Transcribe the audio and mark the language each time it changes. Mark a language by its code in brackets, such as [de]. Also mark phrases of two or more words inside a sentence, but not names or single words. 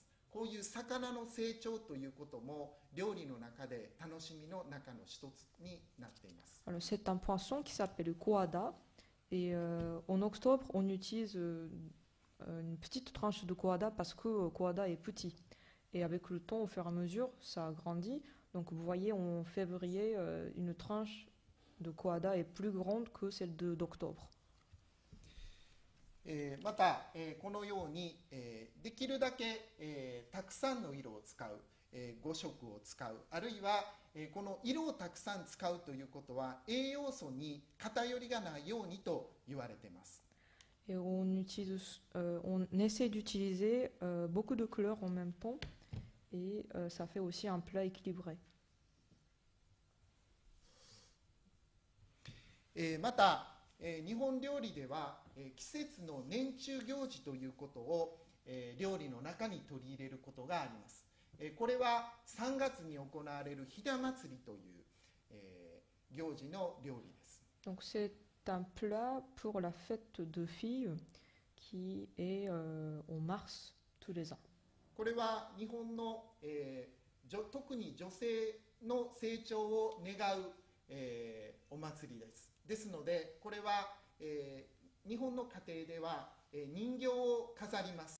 [ja] こういう魚の成長ということも料理の中で楽しみの中の一つになっています。 [fr] Alors, c'est un poisson qui s'appelle le koada. Et en octobre, on utilise une petite tranche de koada parce que koada est petit. Et avec le temps, au fur et à mesure, ça grandit. Donc vous voyez, en février, une tranche de koada est plus grande que celle d'octobre. [ja] また、このように、できるだけ、たくさんの色を使う、5色を使う、あるいは、この色をたくさん使うということは栄養素に偏りがないようにと言われています。 [fr] Et on essaie d'utiliser beaucoup de couleurs en même temps et ça fait aussi un plat équilibré. [ja] また、日本料理では、季節の年中行事ということを、料理の中に取り入れることがあります。これは3月に行われるひな祭りという、行事の料理です。 [fr] Donc c'est un plat pour la fête de filles qui est en mars tous les ans. [ja] これは日本の、特に女性の成長を願う、お祭りです。ですのでこれは、日本の家庭では、人形を飾ります。